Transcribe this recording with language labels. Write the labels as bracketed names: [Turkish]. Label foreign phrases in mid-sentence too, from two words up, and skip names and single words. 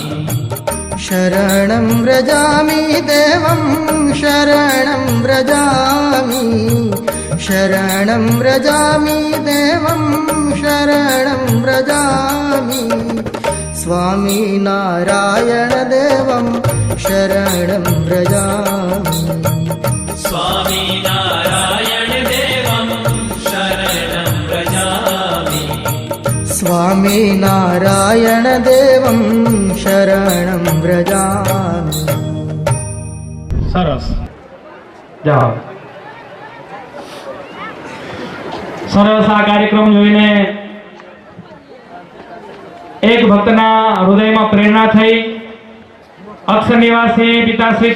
[Sanskrit] शरणं व्रजामि देवं शरणं व्रजामि शरणं व्रजामि देवं शरणं व्रजामि स्वामी नारायण देवं शरणं व्रजामि स्वामी नारायण देवं शरणं व्रजामि स्वामी नारायण देवं शरणं व्रजामि [Gujarati] સરસ જાઓ સરસ આ કાર્યક્રમ જોઈને એક ભક્તના હૃદયમાં પ્રેરણા થઈ અક્ષર નિવાસી પિતાશ્રી